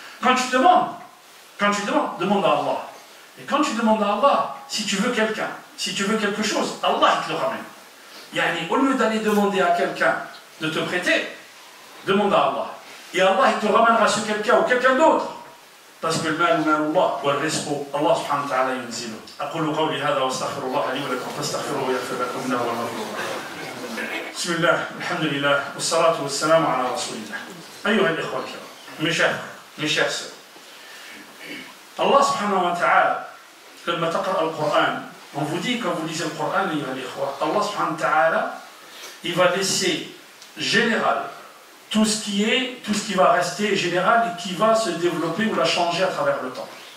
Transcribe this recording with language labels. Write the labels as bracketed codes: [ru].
[fr] Quand tu demandes, demande à Allah. Et quand tu demandes à Allah, si tu veux quelqu'un, si tu veux quelque chose, Allah il te le ramène. Yani, au lieu d'aller demander à quelqu'un de te prêter, demande à Allah. Et Allah il te ramènera sur quelqu'un ou quelqu'un d'autre. Parce que le mal Allah [ar] والرزق الله سبحانه وتعالى ينزله. أقول قولي هذا واستغفر الله لي ولكم فاستغفروه ويغفر لكم إنه هو الغفور الرحيم. بسم الله الحمد لله والصلاة والسلام على رسول الله. أيها الإخوة الكرام, [fr] mes chers sœurs. Allah subhanahu wa ta'ala, [ar] لما تقرأ القرآن, [fr] on vous dit quand vous lisez le Coran, Allah subhanahu wa ta'ala, il va laisser général tout ce qui va rester général et qui va se développer ou la changer à travers le temps.